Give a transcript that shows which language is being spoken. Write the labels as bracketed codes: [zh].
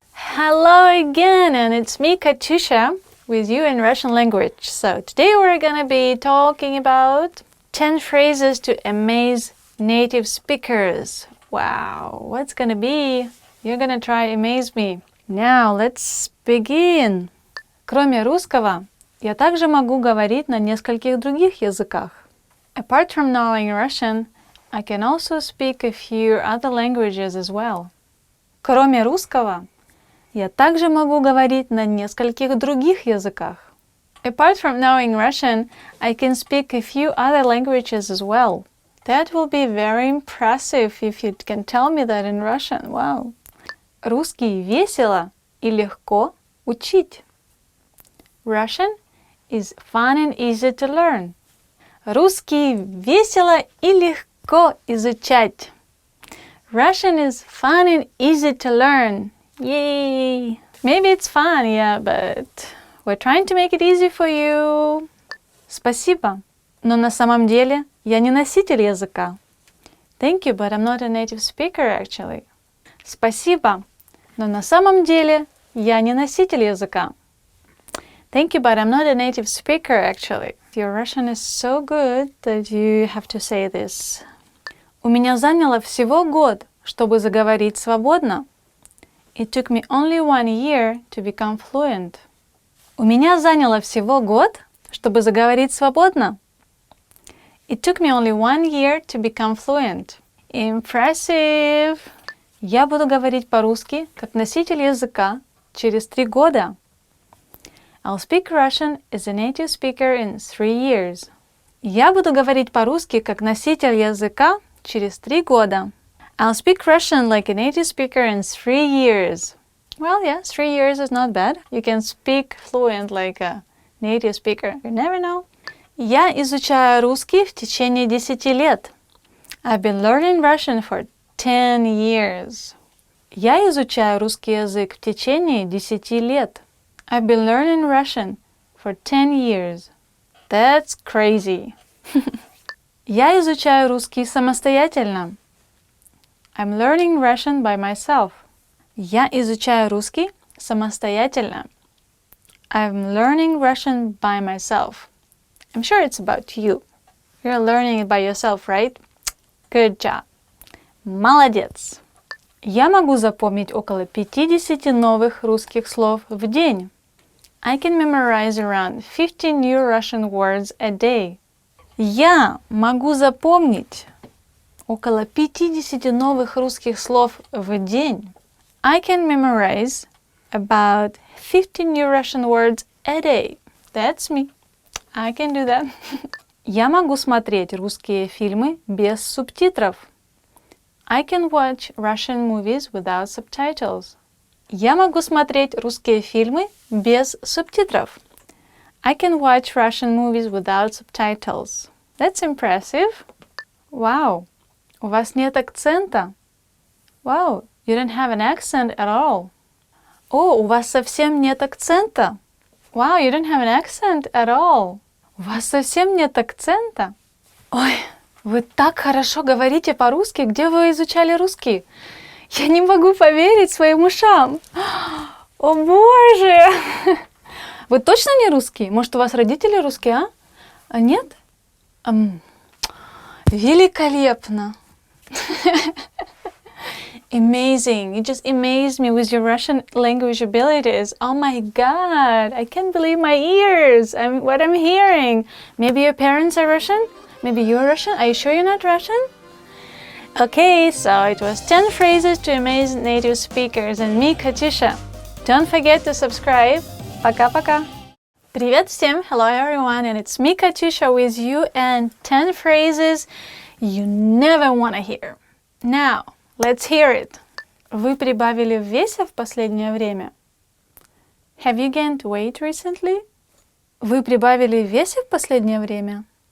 [en] Hello again, and it's me, Katusha, with you in Russian language. So today we're gonna be talking about 10 phrases to amaze native speakers. Wow, what's gonna be? You're gonna try amaze me. Now, let's begin. [ru] Кроме русского, я также могу говорить на нескольких других языках. [en] Apart from knowing Russian, I can also speak a few other languages as well. [ru] Кроме русского, я также могу говорить на нескольких других языках. [en] Apart from knowing Russian, I can speak a few other languages as well. That will be very impressive if you can tell me that in Russian. Wow. [ru] Русский весело и легко учить. [en] Russian is fun and easy to learn. [ru] Русский весело и легко изучать. [en] Russian is fun and easy to learn. Yay! Maybe it's fun, yeah, but we're trying to make it easy for you. [ru] Спасибо, но на самом деле я не носитель языка. [en] Thank you, but I'm not a native speaker actually. [ru] Спасибо, но на самом деле я не носитель языка. [en] Thank you, but I'm not a native speaker actually. Your Russian is so good that you have to say this. [ru] У меня заняло всего год, чтобы заговорить свободно. [en] It took me only 1 year to become fluent. [ru] У меня заняло всего год, чтобы заговорить свободно. [en] It took me only 1 year to become fluent. Impressive! [ru] Я буду говорить по-русски, как носитель языка, через 3 года. [en] I'll speak Russian as a native speaker in 3 years. [ru] Я буду говорить по-русски, как носитель языка, через 3 года. [en] I'll speak Russian like a native speaker in 3 years. Well, yeah, 3 years is not bad. You can speak fluent like a native speaker. You never know. [ru] Я изучаю русский в течение 10 лет. [en] I've been learning Russian for 10 years. [ru] Я изучаю русский язык в течение 10 лет. [en] I've been learning Russian for 10 years. That's crazy. [ru] Я изучаю русский самостоятельно. [en] I'm learning Russian by myself. [ru] Я изучаю русский самостоятельно. [en] I'm learning Russian by myself. I'm sure it's about you. You're learning it by yourself, right? Good job. [ru] Молодец. Я могу запомнить около 50 новых русских слов в день. [en] I can memorize around 50 new Russian words a day. [ru] Я могу запомнить около 50 новых русских слов в день. [en] I can memorize about 50 new Russian words a day. That's me. I can do that. [ru] Я могу смотреть русские фильмы без субтитров. [en] I can watch Russian movies without subtitles. [ru] Я могу смотреть русские фильмы без субтитров. [en] I can watch Russian movies without subtitles. That's impressive. Wow. [ru] У вас нет акцента. [en] Wow. You don't have an accent at all. [ru] О, у вас совсем нет акцента. [en] Wow, you don't have an accent at all. [ru] У вас совсем нет акцента. Ой, вы так хорошо говорите по-русски. Где вы изучали русский? Я не могу поверить своим ушам. О, Боже! Вы точно не русский? Может, у вас родители русские, а? А нет? Великолепно! [en] Amazing! You just amazed me with your Russian language abilities. Oh my God! I can't believe my ears! What I'm hearing. Maybe your parents are Russian? Maybe you're Russian? Are you sure you're not Russian? Okay, so it was 10 phrases to amaze native speakers and me, Katusha. Don't forget to subscribe. [ru] Пока-пока! Привет всем! [en] Hello everyone, and it's me, Katusha, with you and 10 phrases you never want to hear. Now, let's hear it. [ru] Вы прибавили в весе в последнее время? [en] Have you gained weight recently? [ru] Вы прибавили в весе в последнее время?